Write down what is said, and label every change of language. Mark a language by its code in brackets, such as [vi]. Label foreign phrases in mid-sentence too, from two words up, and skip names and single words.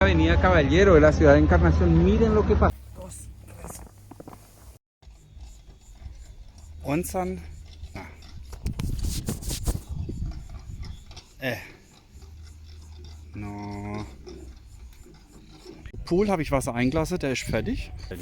[es] Avenida Caballero de la ciudad de Encarnación, miren lo que pasó. [de] Unseren no. Pool habe ich Wasser eingelassen, der ist fertig.